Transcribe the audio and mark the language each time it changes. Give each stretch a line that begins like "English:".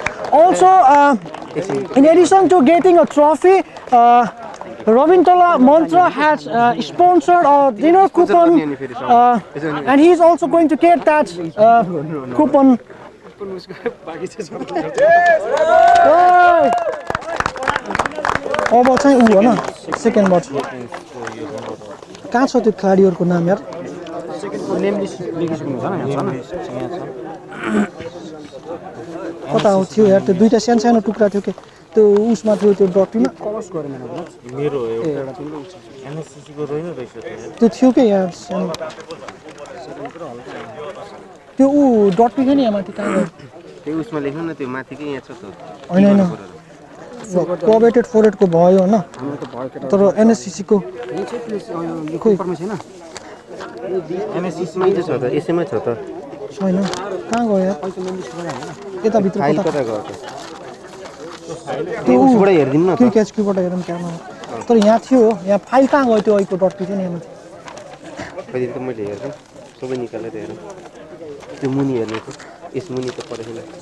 English: Also, in addition to getting a trophy, Ravintala Mantra has sponsored a dinner coupon, and he is also going to get that coupon.
Nepali: अब चाहिँ उ हो न
English: second but
Nepali: कहाँ छ त्यो खेलाडीहरुको नाम यार नेम लिस्ट लेखिसक्नु छ न यहाँ छ कता हो थियो यार त्यो दुईटा सानो सानो टुक्रा थियो के त्यो उसमा थियो त्यो डटीमा क्रस गरे मेरो एउटा तिम्रो एनएससीसी को रोइन रहेछ त्यो थियो के यार सानो त्यो उ डटी थियो नि यहाँ माथि कहाँ गयो त्यो उसमा लेख्नु न त्यो माथि के यहाँ छ त हैन हैन
English: cooperated forward
Nepali: को भयो हैन तर एनएससीसी को खोइ छैन एनएससीसी मै छ त यसैमा छ त छैन कहाँ गयो यार यता भित्र फाइल कता गयो त त्यो उसबाट हेर्दिनु न के एचक्यूबाट हेरौँ क्यामेरा तर यहाँ थियो यहाँ फाइल कहाँ गयो त्यो अहिलेको डट थियो नि यहाँ माथि कहिले त मैले हेर्छु सबै निकालेर हेरौँ त्यो मुनि हेर्ने थियो यस मुनि त परेन